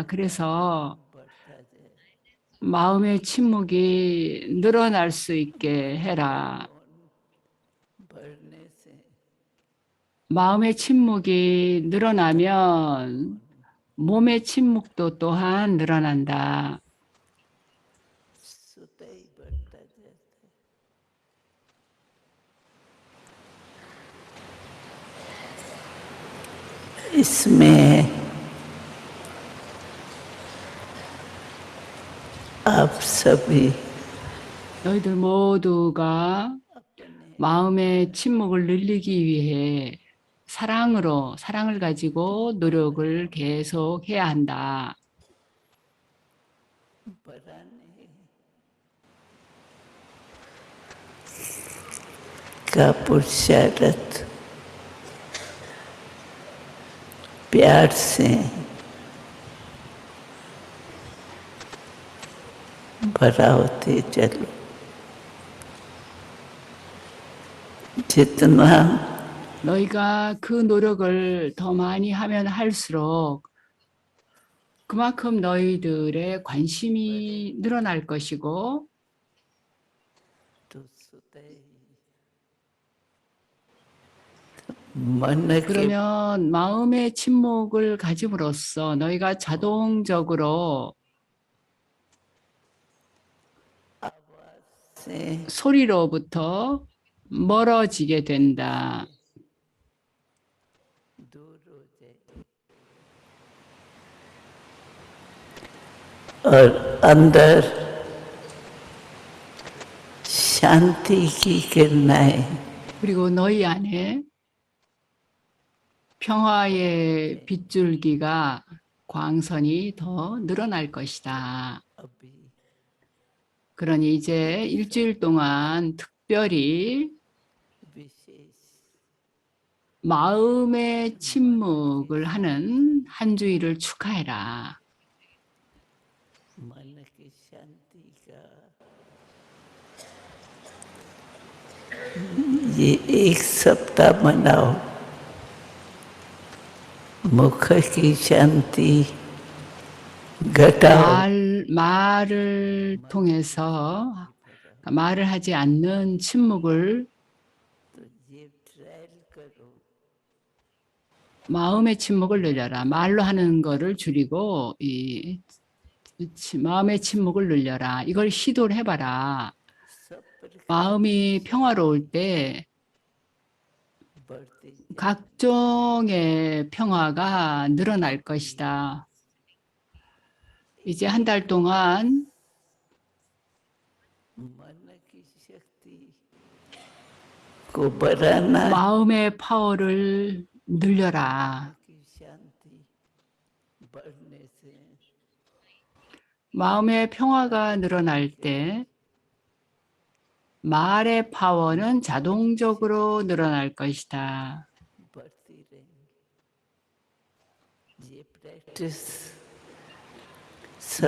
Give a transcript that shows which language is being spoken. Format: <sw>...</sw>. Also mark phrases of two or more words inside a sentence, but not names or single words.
<ko>그래서 마음의 침묵이 늘어날 수 있게 해라. 마음의 침묵이 늘어나면 몸의 침묵도 또한 늘어난다.</ko> <hi>इसमें आप सभी</hi> <ko>너희들 모두가 마음의 침묵을 늘리기 위해 사랑을 가지고 노력을 계속 해야 한다.</ko> <hi>का पुरुषार्थ प्यार से भरा होते चलो जितना</hi> <ko>너희가 그 노력을 더 많이 하면 할수록 그만큼 너희들의 관심이 늘어날 것이고 그러면 마음의 침묵을 가짐으로써 너희가 자동적으로 소리로부터 멀어지게 된다.</ko> <hi>और अंदर शांति की किरणें</hi> <ko>그리고 너희 안에 평화의 빗줄기가 광선이 더 늘어날 것이다. 그러니 이제 일주일 동안 특별히 마음의 침묵을 하는 한 주일을 축하해라.</ko> <hi>मन की शांति का ये एक सप्ताह मनाओ। मुख की शांति घटाओ।</hi> <ko>말을 통해서 말을 하지 않는 침묵을</ko> <hi>तो ये ट्रायल करो।</hi> <ko>마음의 침묵을 늘려라. 말로 하는 거를 줄이고 마음의 침묵을 늘려라. 이걸 시도를 해봐라.</ko> <hi>सब प्रकार</hi> <ko>마음이 평화로울 때</ko> <hi>बढ़ती</hi> <ko>각종의 평화가 늘어날 것이다. 이제 한 달 동안</ko> <hi>मन की शक्ति को बढ़ाना</hi> <ko>마음의 파워를 늘려라.</ko> <hi>की शांति बढ़ने से</hi> <ko>마음의 평화가 늘어날 때 말의 파워는 자동적으로 늘어날 것이다.</ko> <hi>बढ़ती रहेंगी। ये प्रैक्टिस सब</hi>